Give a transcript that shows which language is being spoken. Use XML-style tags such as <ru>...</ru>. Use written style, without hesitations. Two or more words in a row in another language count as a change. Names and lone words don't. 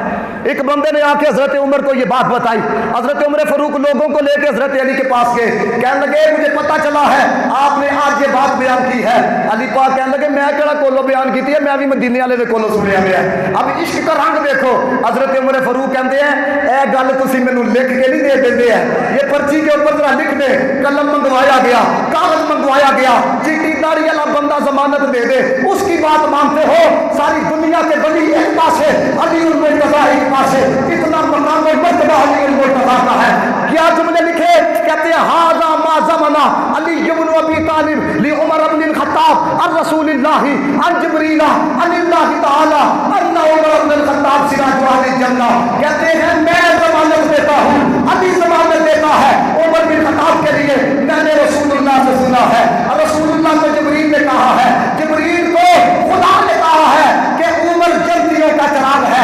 <ur>ایک بندے نے آ کے حضرت عمر کو یہ بات بتائی، حضرت عمر فاروق لوگوں کو لے کے حضرت علی کے پاس گئے، کہنے لگے مجھے پتا چلا ہے آپ نے آج یہ بات بیان کی ہے۔</ur> <pa>علی پاک کہنے لگے میں کہڑا کولو بیان کی ہے، میں بھی مدینے والے دے کولو سنیا گیا ہے۔</pa> <ur>اب عشق کا رنگ دیکھو، حضرت عمر فاروق کہتے ہیں</ur> <pa>اے گل تسی مینوں لکھ کے نہیں دے دیندے ہیں،</pa> <ur>یہ پرچی کے اوپر ذرا لکھ دے، قلم منگوایا گیا، کاغذ منگوایا گیا، چیٹی داڑھی والا بندہ ضمانت دے دے، اس کی بات مانتے ہو؟ ساری دنیا کے ولی ایک پاس ہے، علی المرتضیٰ ایک پاس ہے، اتنا مقام و مرتبہ علی المرتضیٰ کا ہے۔ کیا جملے لکھے، کہتے ہیں</ur> <ar>ھذا ما زمنا علی بن ابی طالب لعمر بن الخطاب عن رسول اللہ عن جبریل عن اللہ تعالی ان عمر بن الخطاب سراج اہل الجنہ۔</ar> <ur>کہتے ہیں میں ضمانت دیتا ہوں، علی ضمانت دیتا ہے عمر بن الخطاب کے لیے، میں نے رسول اللہ سے سنا ہے، رسول اللہ کو جبریل نے کہا ہے، جبریل کو خدا نے کہا ہے کہ عمر جنتیوں کا چراغ ہے۔</ur>